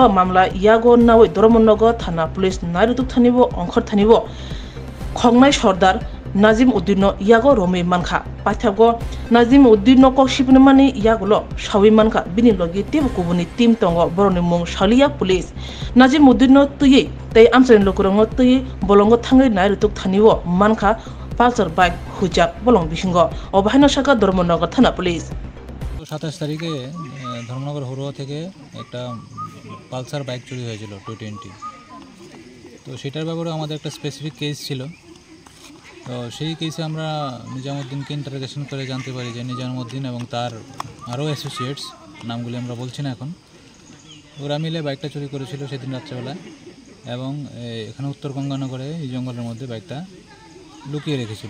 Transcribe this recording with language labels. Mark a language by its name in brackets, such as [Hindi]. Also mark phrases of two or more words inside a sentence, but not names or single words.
[Kok Borok] मामला यागो नावै धर्मनगर थाना पुलिस नायरुतुक थानिबो अंखर थानिबो खगनाय सरदार नाजिम उद्दीन यागो रमै मानखा पाथागो नाजिम उद्दीन को सिपनमानि यागलो सावि मानखा बिनि लगे टिम कुबुनि टीम तंगो बरनि मुं सालिया पुलिस नाजिम उद्दीन तुयै तै आमसाइन लोकरंग तुयै बलंग थाङै नायरुतुक थानिबो मानखा पालसार बाइक हुजाक बलं बिसिंगो अबाहायनो शाखा धर्मनगर थाना पुलिस [Bangla] 27 তারিখে ধর্মনগর হরুয়া থেকে একটা পালসার বাইক চুরি হয়েছিল 220। তো সেটার ব্যাপারে আমাদের একটা [English] specific case [Bangla] ছিল। তো সেই কেসে আমরা নিজামুদ্দিনকে ইন্টারোগেশন করে জানতে পারি যে নিজামুদ্দিন এবং তার আরও অ্যাসোসিয়েটস, নামগুলি আমরা বলছি না এখন, ওরা মিলে বাইকটা চুরি করেছিল সেদিন রাত্রেবেলায় এবং এখানে উত্তর গঙ্গানগরে এই জঙ্গলের মধ্যে বাইকটা লুকিয়ে রেখেছিল।